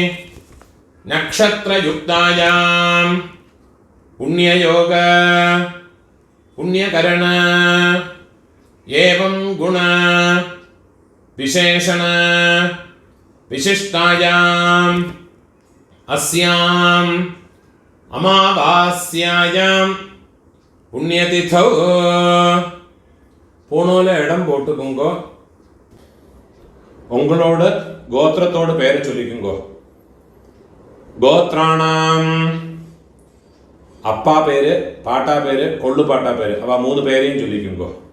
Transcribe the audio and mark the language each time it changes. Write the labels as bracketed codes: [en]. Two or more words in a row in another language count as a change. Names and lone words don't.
[sa] നക്ഷത്രയുക്തായാം പുണ്യയോഗ പുണ്യകരണ ഏവം ഗുണ വിശേഷണ വിശിഷ്ടായാം അസ്യാം അമാവാസ്യായാം പുണ്യതിഥൗ. [ta] பூணூல இடம் போட்டுக்குங்கோ. உங்களோட கோத்திரத்தோட பேரை சொல்லிக்குங்கோ. கோத்ராணாம் அப்பா பேரு, பாட்டா பேரு, கொள்ளு பாட்டா பேரு, அவ 3 பேரையும் சொல்லிக்குங்கோ.